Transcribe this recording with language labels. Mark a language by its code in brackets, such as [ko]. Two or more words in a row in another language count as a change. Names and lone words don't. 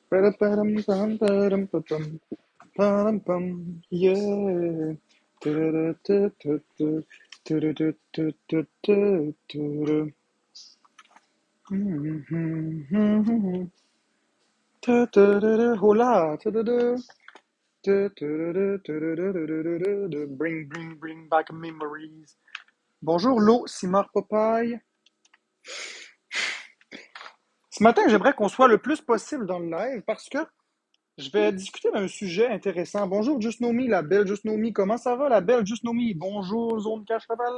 [en] Ba-da-ba-dum, bum, ba-dum, ba-bum, ba-dum, bum, yeah. Tu-du-du-du-du-du, tu-du-du-du-du-du-du. Mhm. Tu-du-du-du, hola, tu-du-du. Tu-du-du-du-du-du-du-du-du-du. Bring back memories. [fr] Bonjour, Lo, Simar Popeye. Ce matin, j'aimerais qu'on soit le plus possible dans le live parce que je vais discuter d'un sujet intéressant. Bonjour, Just Know Me, la belle Just Know Me. Comment ça va, la belle Just Know Me? Bonjour, Zone Cacheval.